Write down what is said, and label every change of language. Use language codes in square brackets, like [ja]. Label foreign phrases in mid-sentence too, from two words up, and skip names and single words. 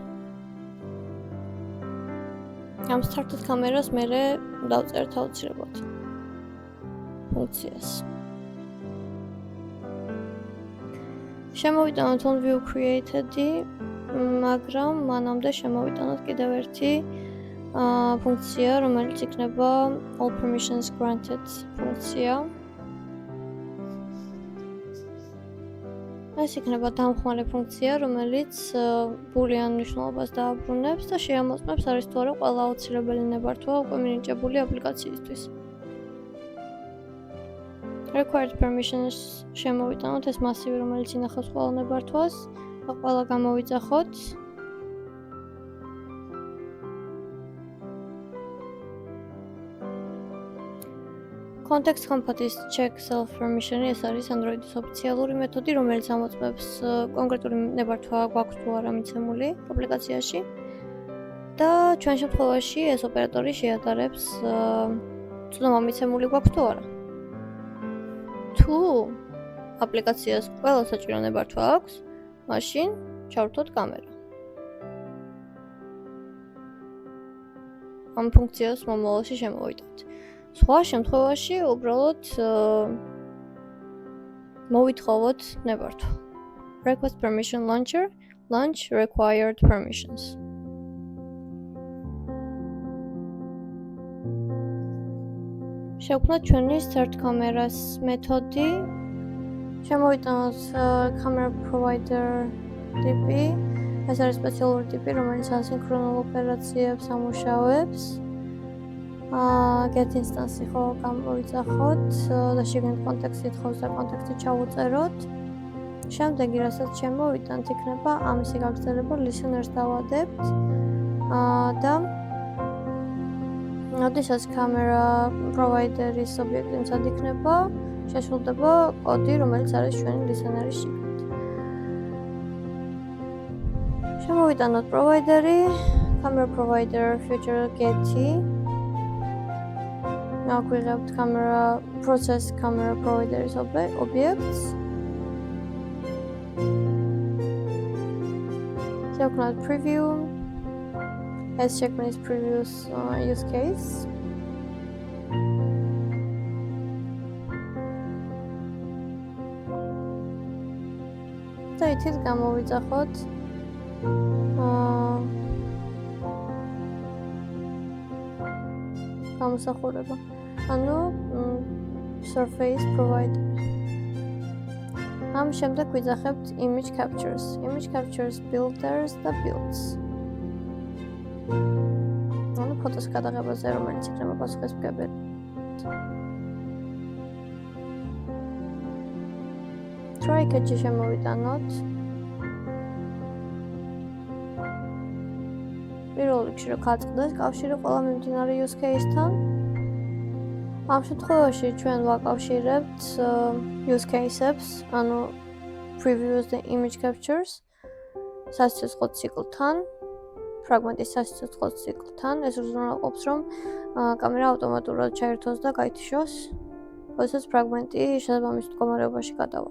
[ka] ამ started კამერას მერე დავწერთ აუცილებლად ფუნქციას. შემოვიტანოთ [en] on view created-ი, [ka] მაგრამ მანამდე შემოვიტანოთ კიდევ ერთი ფუნქცია, რომელიც იქნება [en] all permissions granted [ka] ფუნქცია. ეს იქნება დამხმარე ფუნქცია, რომელიც boolean მნიშვნელობას დააბრუნებს და შეამოწმებს არის თუ არა ყველა აუცილებელი ნებართვა უკვე მინიჭებული აპლიკაციისთვის. [en] Required permissions [ka] შემოვიტანოთ ეს მასივი, რომელიც ინახავს ყველა ნებართვას და ყველა გამოვიძახოთ. [en] Context compat-ის check self permission-ი [ka] ეს არის Android-ის ოფიციალური მეთოდი, რომელიც ამოწმებს კონკრეტული ნებართვა გვაქვს თუ არა მიცემული აპლიკაციაში. და ჩვენ შემთხვევაში ეს ოპერატორი შეადარებს ცნობა მიცემული გვაქვს თუ არა. თუ აპლიკაციას ყველა საჭირო ნებართვა აქვს, მაშინ ჩავრთოთ კამერა. ამ ფუნქციას მომავალში შემოვიტანთ. სხვა შემთხვევაში უბრალოდ მოვითხოვოთ ნებართვა. [en] Request permission launcher, launch required permissions. [ka] შევქმნათ ჩვენი [en] start cameras [ka] მეთოდი. შემოვიტანოთ [en] camera provider [ka] ტიპი. ეს არის სპეციალური ტიპი, რომელიც ასინქრონულ ოპერაციებს ამუშავებს. [en] get instance-ი [ka] ხო გამოვიძახოთ და შეგნით კონტექსტი ითხოვს და კონტექსტი ჩავუწეროთ. შემდეგი რასაც შემოვიტანთ იქნება ამისი გაგრძელება listeners დავადებთ და როდესაც [en] camera provider-ის [ka] ობიექტი მცად იქნება, შესრულდება კოდი, რომელიც არის ჩვენი listener-ის შიგნით. შემოვიტანოთ provider-ი, [en] camera provider future get-ი. [ka] აგვიღებთ [en] process camera provider-ის [ka] ობიექტს. შევქმნათ [en] preview as [ka] შექმნის [en] previous use case. [ka] და ითით გამოვიძახოთ გამოსახულება. [en] ანუ surface provider. [ka] ამ შემდეგ ვიძახებთ [en] image captures. Image captures builders და builds. [ka] ანუ ფოტოს გადაღებაზე რომელიც იქნება პასუხისმგებელი. try-catch-ი შემოვიტანოთ. პირველ რიგში რომ გაწყდეს კავშირი ყველა მიმდინარე [en] use case-თან. [ka] ამ შემთხვევაში ჩვენ ვაკავშირებთ [en] use cases, [ka] ანუ previews და [en] image captures [ka] სასიცოცხლო ციკლთან, ფრაგმენტის სასიცოცხლო ციკლთან. ეს უზრუნველყოფს, რომ კამერა ავტომატურად ჩაერთოს და გაითიშოს, როდესაც ფრაგმენტი შესაბამის მდგომარეობაში გადავა.